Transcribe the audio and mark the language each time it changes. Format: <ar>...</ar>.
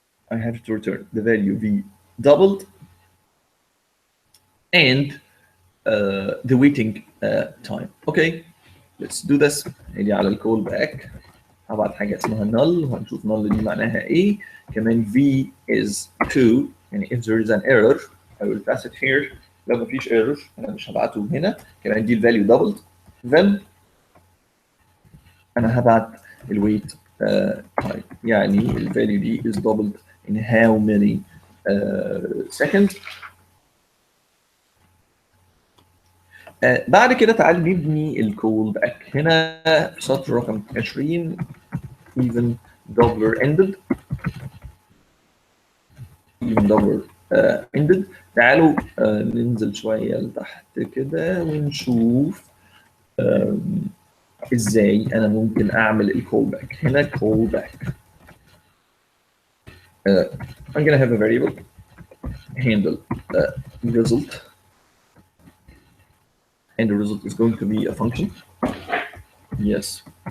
<en>I have to return the value v doubled and the waiting time. Okay, let's do this.</en> <ar>نيجي على الكول باك، هبعت حاجه اسمها null وهنشوف null دي معناها ايه.</ar> <en>كمان v is 2 يعني if there is an error I will pass it here.</en> <ar>لو مفيش error انا مش هبعته هنا. كمان دي الفاليو doubled then انا هبعت الويت time يعني الفاليو دي</ar> <en>is doubled in how many seconds.</en> <ar>بعد كده تعال نبني الكول باك. هنا في سطر رقم 20 even doubler ended even doubler ended. تعالوا ننزل شويه لتحت كده ونشوف ازاي انا ممكن اعمل الكول باك. هنا كول باك</ar> <en>I'm gonna have a variable handle result and the result is going to be a function. yes.</en>